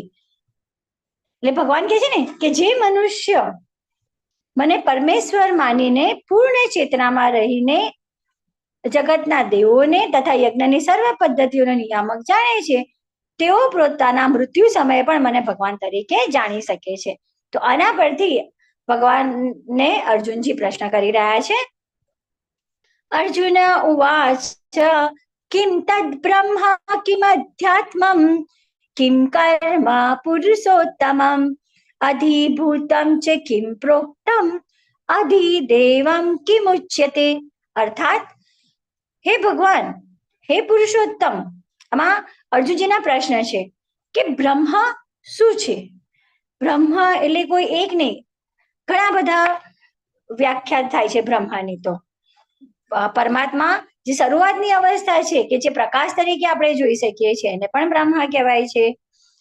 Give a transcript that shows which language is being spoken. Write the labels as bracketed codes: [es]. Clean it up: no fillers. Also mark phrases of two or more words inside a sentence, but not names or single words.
[gu] એટલે ભગવાન કહે છે ને કે જે મનુષ્ય મને પરમેશ્વર માનીને પૂર્ણ ચેતનામાં રહીને જગતના દેવોને તથા યજ્ઞની સર્વ પદ્ધતિઓનો નિયામક જાણે છે તેઓ પોતાના મૃત્યુ સમયે પણ મને ભગવાન તરીકે જાણી શકે છે. તો આના પરથી ભગવાનને અર્જુનજી પ્રશ્ન કરી રહ્યા છે. [sa] અર્જુન ઉવાચ किं तद् ब्रह्म किमध्यात्मं किं कर्म पुरुषोत्तमम् अधिभूतं च किं प्रोक्तम अधिदेवं किमुच्यते. [gu] અર્થાત હે ભગવાન, હે પુરુષોત્તમ, આમાં અર્જુનજીના પ્રશ્ન છે કે બ્રહ્મ શું છે? બ્રહ્મ એટલે કોઈ એક નહીં, ઘણા બધા વ્યાખ્યા થાય છે બ્રહ્માની. તો પરમાત્મા જે શરૂઆતની અવસ્થા છે કે જે પ્રકાશ તરીકે આપણે જોઈ શકીએ છીએ એને પણ બ્રહ્મા કહેવાય છે.